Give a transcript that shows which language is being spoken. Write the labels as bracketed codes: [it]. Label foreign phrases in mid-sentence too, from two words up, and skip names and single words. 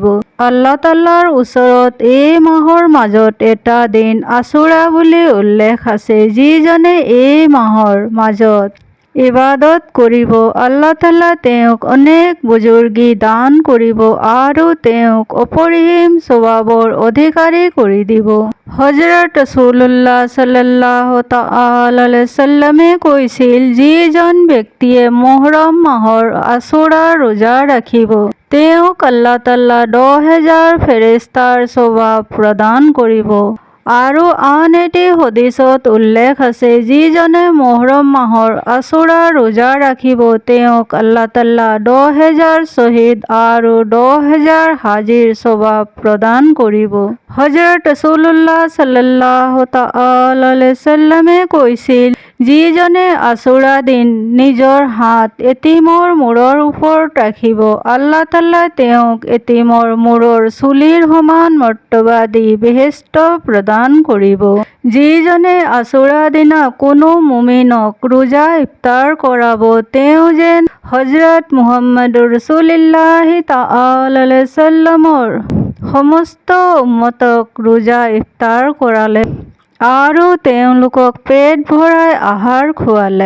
[as] আল্লাহ তাআলাৰ ওচৰত এই মাহৰ মাজত এটা দিন আশুৰা বুলি উল্লেখ আছে। যিজনে এই মাহৰ মাজত ইবাদত কৰিব, আল্লাহ তাআলা তেওঁক অনেক বুজুৰ্গী দান কৰিব আৰু তেওঁক অপৰিসীম সৱাবৰ অধিকাৰী কৰি দিব। হযৰত ৰাছুলুল্লাহ [ar] صلى الله تعالى عليه سلم [as] কৈছিল, যিজন ব্যক্তিয়ে মহৰম মাহৰ আশুৰা ৰোজা ৰাখিব, তেওঁক আল্লাহ তাআলা 10,000 ফেৰেশতাৰ সৱাব প্ৰদান কৰিব। আৰু আন এটি হাদিছত উল্লেখ আছে, যিজনে মহৰম মাহৰ আশুৰা ৰোজা ৰাখিব, তেওঁক আল্লাহ তাআলা 10,000 শ্বহীদ আৰু 10,000 হাজীৰ সৱাব প্ৰদান কৰিব। হযৰত ৰাছুলুল্লাহ [ar] صلى الله تعالى عليه سلم [as] কৈছিল, যিজনে আশুৰা দিন নিজৰ হাত এটিমৰ মূৰৰ ওপৰত ৰাখিব, আল্লাহ তাআলাই তেওঁক এটিমৰ মূৰৰ চুলিৰ সমান মৰ্তবা দি বেহেস্ত প্ৰদান কৰিব। যিজনে আশুৰা দিনা কোনো মুমিনক ৰোজা ইফতাৰ কৰাব, তেওঁ যেন হজৰত মুহাম্মদুৰ [ar] رسول الله تعالى عليه سلم [as] সমস্ত উম্মতক ৰোজা ইফতাৰ কৰালে আৰু তেওঁলোকক পেট ভৰাই আহাৰ খুৱালে।